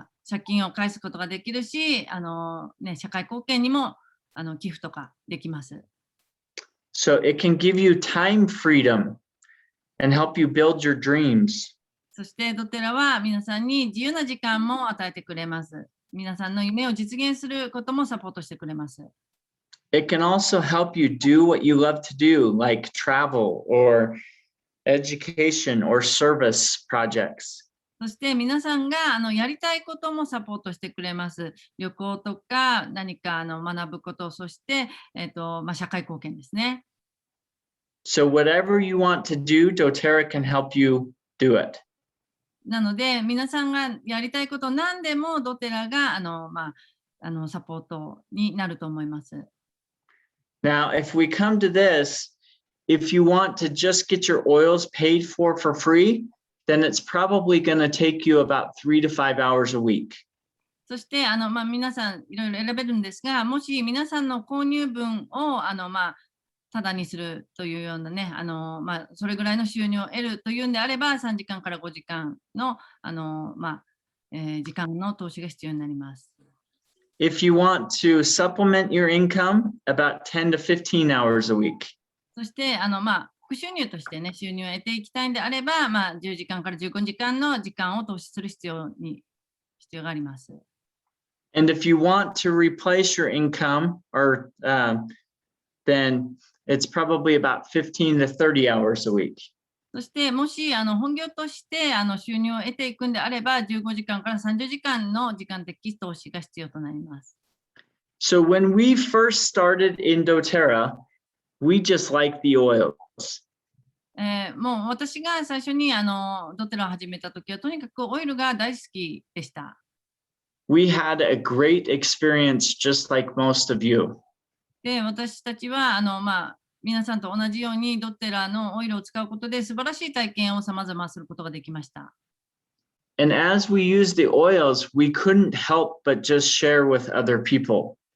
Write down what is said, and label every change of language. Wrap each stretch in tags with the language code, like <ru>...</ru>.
<ja>借金を返すことができるし、社会貢献にも寄付とかできます。</ja> <en>So it can give you time freedom and help you build your dreams.</en> <ja>そしてドテラは皆さんに自由な時間も与えてくれます。皆さんの夢を実現することもサポートしてくれます。</ja> <en>It can also help you do what you love to do, like travel or education or service projects.</en> <ja>そして皆さんがやりたいこともサポートしてくれます。旅行とか何か学ぶこと、そして、社会貢献ですね。</ja> <en>So whatever you want to do, doTERRA can help you do it.</en> <ja>なので皆さんがやりたいこと何でもドテラがサポートになると思います。</ja> <en>Now, if we come to this, if you want to just get your oils paid for free, then it's probably going to take you about 3 to 5 hours a week.</en> <ja>そして皆さんいろいろ選べるんですが、もし皆さんの購入分をただにするというようなね、それぐらいの収入を得るというんであれば、3時間から5時間の時間の投資が必要になります。</ja> <en>If you want to supplement your income, about 10 to 15 hours a week.</en> <ja>そして副収入としてね、収入を得ていきたいんであれば、10時間から15時間の時間を投資する必要があります。</ja> <en>And if you want to replace your income, or then it's probably about 15 to 30 hours a week.</en> <ja>そしてもし本業として収入を得ていくんであれば、15時間から30時間の時間的投資が必要となります。</ja> <en>So when we first started in doTERRA, we just liked the oils.</en> <ja>もう私が最初にドテラを始めたときは、とにかくオイルが大好きでした。</ja> <en>We had a great experience just like most of you.</en> <ja>で、私たちは皆さんと同じようにドテラのオイルを使うことで素晴らしい体験を様々することができました。</ja> <en>And as we used the oils, we couldn't help but just share with other people.</en>